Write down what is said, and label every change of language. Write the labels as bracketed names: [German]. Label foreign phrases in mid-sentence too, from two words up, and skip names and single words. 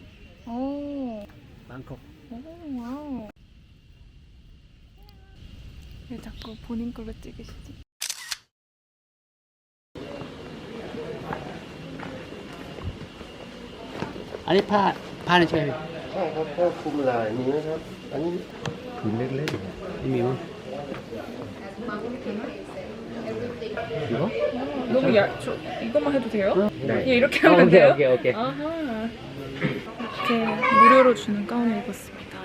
[Korean] 오, 방콕. 오, 와우. 왜 자꾸 본인 걸로 찍으시지? 아니 파는 ช่วย [Thai] ใช่ครับก็คุมลายนี้นะครับ อันนี้ผืนเล็กๆ นี่มีมั้ย 이거? [Korean] 너무 이것만 해도 돼요? 네. 예, 이렇게 하면 돼요? 오케이. 아하. 이렇게 무료로 주는 가운을 입었습니다.